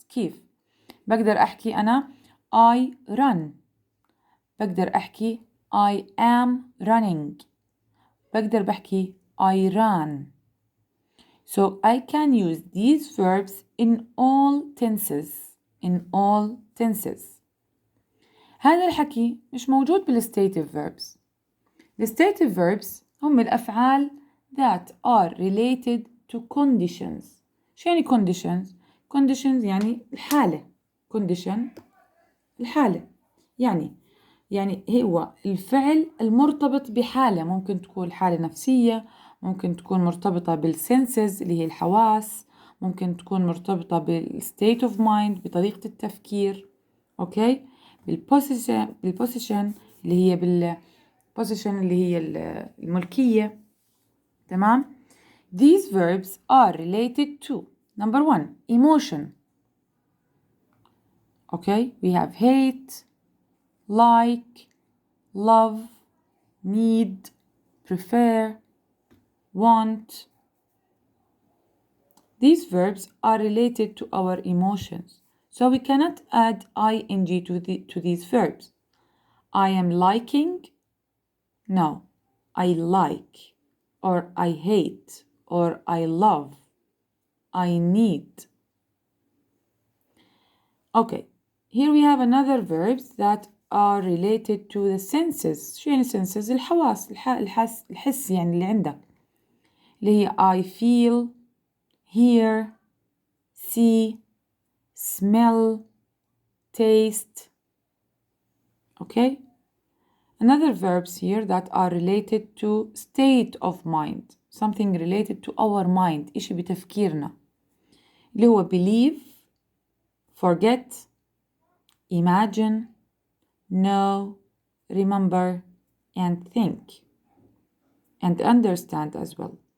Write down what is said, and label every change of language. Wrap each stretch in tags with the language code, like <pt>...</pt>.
<ar>كيف؟ بقدر أحكي أنا I run.</ar> <en>بقدر أحكي I am running. بقدر بحكي I ran. So I can use these verbs in all tenses. In all tenses.</en> <ar>هذا الحكي مش موجود بالstative verbs.</ar> <en>The stative verbs هم الأفعال that are related to conditions.</en> <ar>شو يعني conditions؟ conditions يعني الحالة. condition الحالة. يعني هو الفعل المرتبط بحالة، ممكن تكون حالة نفسية، ممكن تكون مرتبطة بالسنسز اللي هي الحواس، ممكن تكون مرتبطة بالstate of mind بطريقة التفكير. أوكي. بالposition اللي هي الملكية. تمام.</ar> <en>These verbs are related to number 1 emotion. Okay, we have hate, like, love, need, prefer, want. These verbs are related to our emotions, so we cannot add ing to these verbs. I am liking. No, I like, or I hate, or I love, I need. Okay, here we have another verbs that are related to the senses.</en> <ar>شو يعني senses؟ الحواس، الحس يعني اللي عندك، اللي هي I feel, hear, see, smell, taste.</ar> <en>Okay. Another verbs here that are related to state of mind, something related to our mind، إشي بتفكيرنا، اللي هو believe, forget, imagine, know, remember, and think, and understand as well.</en>